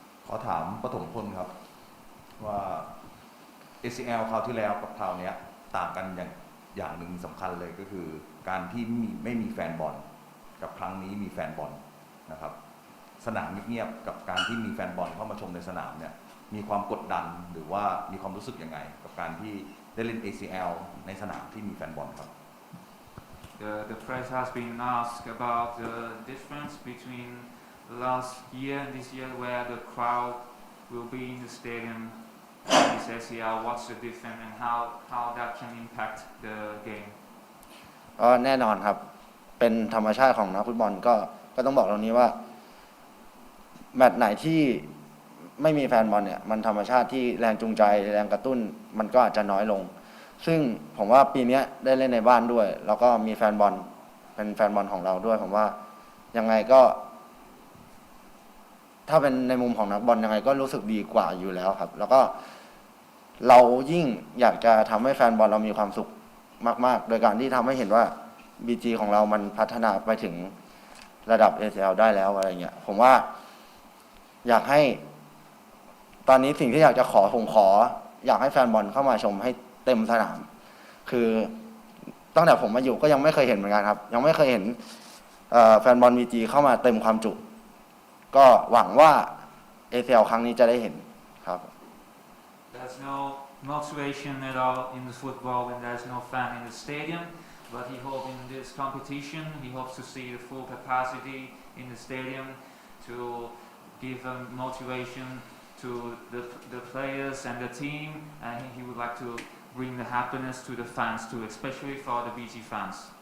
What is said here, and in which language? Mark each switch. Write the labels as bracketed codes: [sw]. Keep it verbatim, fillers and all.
[en] I want to ask Pathom Phol, that [th] เอ ซี แอล คราวที่แล้วกับคราวนี้ต่างกันอย่างอย่างหนึ่งสำคัญเลยก็คือการที่ไม่มีแฟนบอลกับครั้งนี้มีแฟนบอลนะครับสนามเงียบๆกับการที่มีแฟนบอลเข้ามาชมในสนามเนี่ยมีความกดดันหรือว่ามีความรู้สึกยังไงกับการที่ได้เล่น เอ ซี แอล ในสนามที่มีแฟนบอลครับ [en] The the press has been asked about the difference between last year and this year where the crowd will be in the stadium in this เอ ซี แอล. What's the difference and how how that can impact the game? [th] อ๋อแน่นอนครับเป็นธรรมชาติของนักฟุตบอลก็ก็ต้องบอกตรงนี้ว่าแมตช์ไหนที่ไม่มีแฟนบอลเนี่ยมันธรรมชาติที่แรงจูงใจแรงกระตุ้นมันก็อาจจะน้อยลงซึ่งผมว่าปีนี้ได้เล่นในบ้านด้วยแล้วก็มีแฟนบอลเป็นแฟนบอลของเราด้วยผมว่ายังไงก็ ถ้าเป็นในมุมของนักบอลยังไงก็รู้สึกดีกว่าอยู่แล้วครับแล้วก็เรายิ่งอยากจะทำให้แฟนบอลเรามีความสุขมากๆโดยการที่ทำให้เห็นว่า บี จี ของเรามันพัฒนาไปถึงระดับ เอ ซี แอล ได้แล้วอะไรเงี้ยผมว่าอยากให้ ตอนนี้สิ่งที่อยากจะขอผมขออยากให้แฟนบอลเข้ามาชมให้เต็มสนามคือตั้งแต่ผมมาอยู่ก็ยังไม่เคยเห็นเหมือนกันครับยังไม่เคยเห็นแฟนบอล บี จี เข้ามาเต็มความจุก็หวังว่า เอ ซี แอล ครั้งนี้จะได้เห็นครับ [en] There's no motivation at all in the football when there's no fan in the stadium but he hope in this competition he hopes to see the full capacity in the stadium to give them motivation to the the players and the team and he would like to bring the happiness to the fans too especially for the บี จี fans.